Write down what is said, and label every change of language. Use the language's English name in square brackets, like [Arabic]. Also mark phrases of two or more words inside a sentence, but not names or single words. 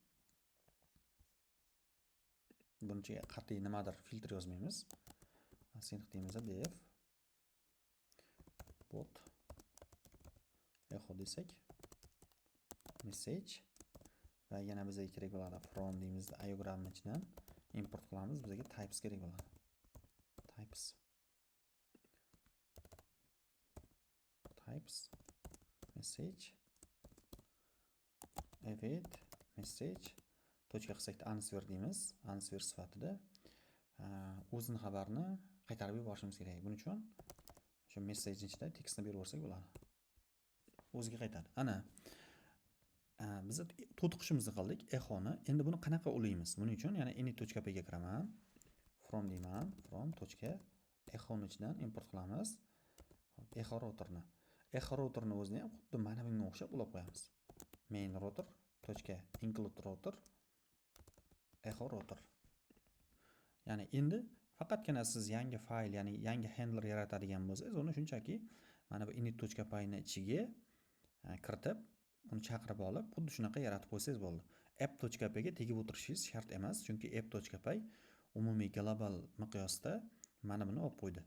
[Uzbek] Buncha qat'iy nimadir filtr yozmaymiz. Async deymizda [English] def bot echo [Uzbek] desak message va yana bizga kerak bo'ladi from deymizda iogramning ichidan import qilamiz. Bizga types kerak bo'ladi. [English] Types message await message [Uzbek] tochka qilsakda answer deymiz. Answer sifatida o'zini xabarini qaytarib yuborishimiz kerak. Buning uchun shu message ichida tekstni berib yuborsak bo'ladi. O'ziga qaytadi. Ana biz to'tiqishimizni qildik echoni. Endi buni qanaqa ulaymiz? Buning uchun yana init.py ga kiraman. From deyman. From echoning ichidan import qilamiz. Echo routerni. Echo routerni o'zini ham xuddi mana bunga o'xshab ulab qo'yamiz. [English] Main router .include router echo router. [Uzbek] Ya'ni endi faqatgina siz yangi fayl, ya'ni yangi handler yaratadigan bo'lsangiz, uni shunchaki mana bu init.py ni ichiga kiritib, uni chaqirib olib, xuddi shunaqa yaratib qo'ysangiz bo'ldi. app.py ga tegib o'tirishingiz shart emas, chunki app.py umumiy global miqyosda mana buni olib qo'ydi.